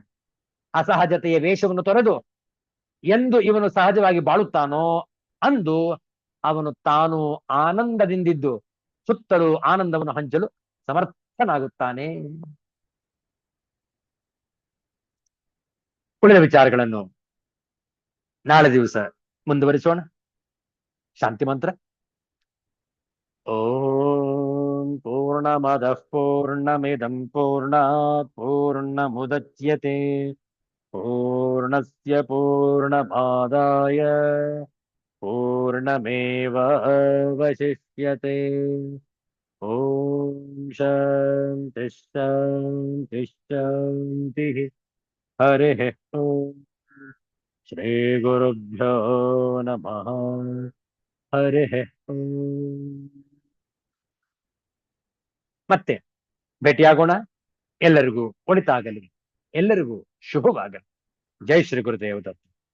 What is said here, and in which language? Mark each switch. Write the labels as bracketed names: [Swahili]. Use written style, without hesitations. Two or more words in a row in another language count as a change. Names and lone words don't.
[Kannada] ಅಸಹಜತೆಯ ವೇಷವನ್ನು ತೊರೆದು ಎಂದು ಇವನು ಸಹಜವಾಗಿ ಬಾಳುತ್ತಾನೋ ಅಂದು ಅವನು ತಾನು ಆನಂದದಿಂದಿದ್ದು ಸುತ್ತಲೂ ಆನಂದವನ್ನು ಹಂಚಲು ಸಮರ್ಥನಾಗುತ್ತಾನೆ. ಉಳಿದ ವಿಚಾರಗಳನ್ನು ನಾಳೆ ದಿವಸ ಮುಂದುವರಿಸೋಣ. ಶಾಂತಿ ಮಂತ್ರ. [Sanskrit] ಓಂ ಪೂರ್ಣಮದಃ ಪೂರ್ಣಮಿದಂ ಪೂರ್ಣಾತ್ ಪೂರ್ಣಮುದಚ್ಯತೆ ಪೂರ್ಣಸ್ಯ ಪೂರ್ಣಮಾದಾಯ ಪೂರ್ಣಮೇವಾವಶಿಷ್ಯತೆ. ಓಂ ಶಾಂತಿ ಶಾಂತಿ ಶಾಂತಿ. ಹರಿಃ ಓಂ. ಶ್ರೀ ಗುರುಭ್ಯೋ ನಮಃ. ಹರಿಃ ಓಂ. [Kannada] ಮತ್ತೆ ಭೇಟಿಯಾಗೋಣ. ಎಲ್ಲರಿಗೂ ಒಳಿತಾಗಲಿ. ಎಲ್ಲರಿಗೂ ಶುಭವಾಗಲಿ. [Hindi] जय श्री गुरुदेव दत्त.